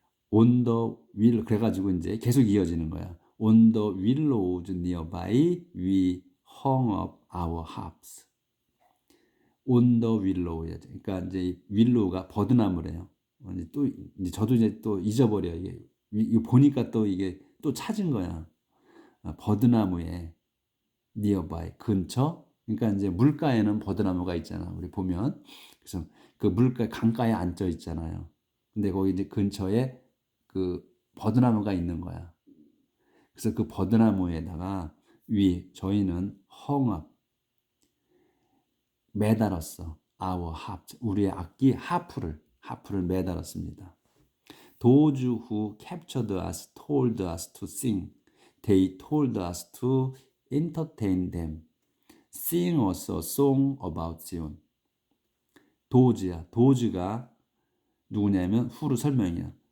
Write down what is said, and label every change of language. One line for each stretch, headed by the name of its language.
English: On the will,
Korean: 그래가지고 이제 계속 이어지는 거야.
English: On the willows nearby we hung up our harps. On the willow.
Korean: 그러니까 이제 윌로우가 버드나무래요. 이제 저도 이제 또 잊어버려. 이게 보니까 또 이게 또 찾은 거야. 버드나무에
English: nearby,
Korean: 근처. 그러니까 이제 물가에는 버드나무가 있잖아. 우리 보면. 그래서 그 강가에 앉아 있잖아요. 근데 거기 이제 근처에 그 버드나무가 있는 거야. 그래서 그 버드나무에다가 저희는
English: hung up,
Korean: 매달았어.
English: our harp,
Korean: 우리의 악기 하프를 매달았습니다.
English: Those who captured us told us to sing. They told us to entertain them. Sing us a song about Zion.
Korean: 도즈야. 도즈가 누구냐면 후로 설명이야.